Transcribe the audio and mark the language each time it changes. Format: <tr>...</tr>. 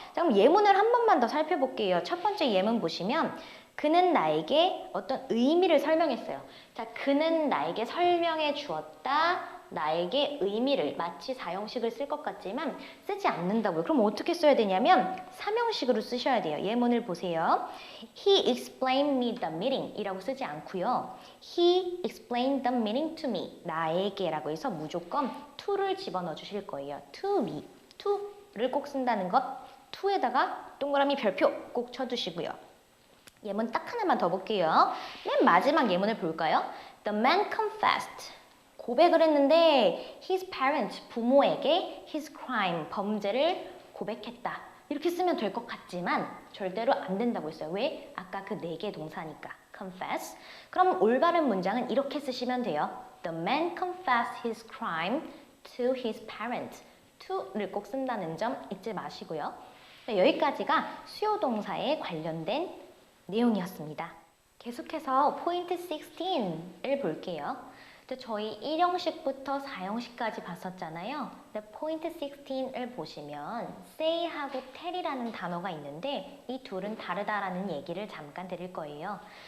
<ko>자, 그럼 예문을 한 번만 더 살펴볼게요. 첫 번째 예문 보시면 그는 나에게 어떤 의미를 설명했어요. 자, 그는 나에게 설명해 주었다. 나에게 의미를 마치 4형식을 쓸 것 같지만 쓰지 않는다고요. 그럼 어떻게 써야 되냐면 3형식으로 쓰셔야 돼요. 예문을 보세요.</ko> <en>He explained me the meaning</en> <ko>이라고 쓰지 않고요.</ko> <en>He explained the meaning to me.</en> <ko>나에게 라고 해서 무조건 to를 집어넣어 주실 거예요.</ko> <en>to me.</en> <ko>to를 꼭 쓴다는 것. to에다가 동그라미 별표 꼭 쳐주시고요. 예문 딱 하나만 더 볼게요. 맨 마지막 예문을 볼까요?</ko> <en>The man confessed.</en> <ko>고백을 했는데</ko> <en>his parents,</en> <ko>부모에게</ko> <en>his crime,</en> <ko>범죄를 고백했다. 이렇게 쓰면 될 것 같지만 절대로 안 된다고 했어요. 왜? 아까 그 네 개 동사니까. confess. 그럼 올바른 문장은 이렇게 쓰시면 돼요.</ko> <en>The man confessed his crime to his parents.</en> <ko>to를 꼭 쓴다는 점 잊지 마시고요. 네, 여기까지가 수요동사에 관련된 내용이었습니다. 계속해서 포인트 16을 볼게요. 저희 1형식부터 4형식까지 봤었잖아요. 포인트 16을 보시면 say하고 tell이라는 단어가 있는데 이 둘은 다르다라는 얘기를 잠깐 드릴 거예요.</ko>